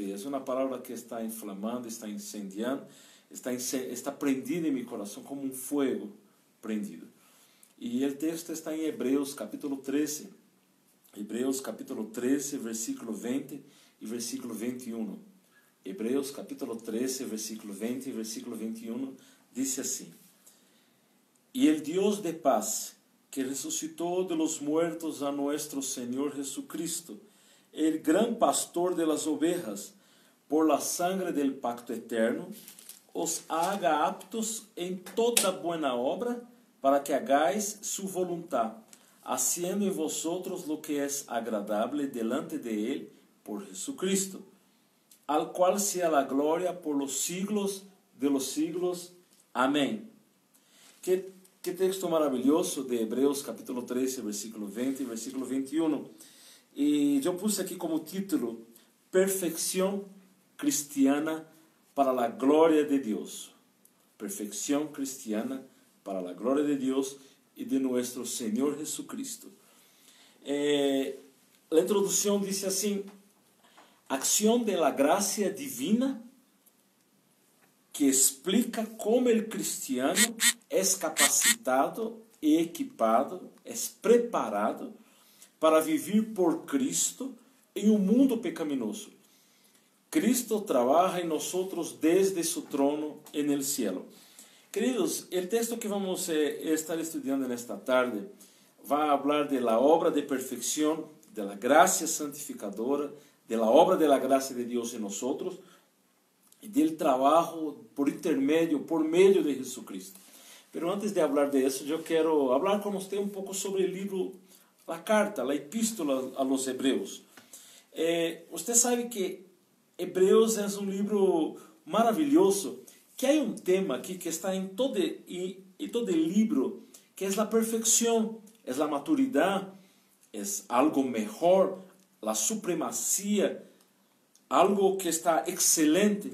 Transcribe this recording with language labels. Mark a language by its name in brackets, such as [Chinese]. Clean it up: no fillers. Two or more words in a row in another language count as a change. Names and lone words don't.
[Portuguese] É uma palavra que está inflamando, está incendiando, está prendida em meu coração como um fogo prendido. E o texto está em Hebreus capítulo 13. Hebreus capítulo 13, versículo 20 e versículo 21. Hebreus capítulo 13, versículo 20 e versículo 21 diz assim: [Spanish] E el Dios de paz, que resucitó de los muertos a nuestro Señor Jesucristo, el gran pastor de las ovejas, por la sangre del pacto eterno, os haga aptos en toda buena obra, para que hagáis su voluntad, haciendo en vosotros lo que es agradable delante de él por Jesucristo, al cual sea la gloria por los siglos de los siglos. Amén. [Portuguese] Que texto maravilhoso de Hebreus capítulo 13, versículo 20 e versículo 21. E eu pus aqui como título: Perfeição cristiana para a glória de Deus. Perfeição cristiana para a glória de Deus e de nosso Senhor Jesucristo. A introdução diz assim: [Spanish] Acción de la gracia divina [Portuguese] que explica como o cristiano é capacitado e equipado, é preparado para viver por Cristo em um mundo pecaminoso. Cristo trabalha em nós desde [Spanish] su trono en el cielo. [Portuguese] Queridos, o texto que vamos estar estudando nesta tarde vai falar [Spanish] de la obra [Portuguese] de perfeição, [Spanish] de la gracia santificadora, de la obra de la gracia [Portuguese] de Deus em nós e del trabalho por intermédio, por meio de Jesucristo. Pero antes de falar de isso, eu quero falar com você um pouco sobre o livro, a carta, a epístola [Spanish] a los [Portuguese] Hebreus. Você sabe que Hebreus é um livro maravilhoso, que há um tema aqui que está em todo livro, que é a perfeição, é a maturidade, é algo melhor, a supremacia, algo que está excelente.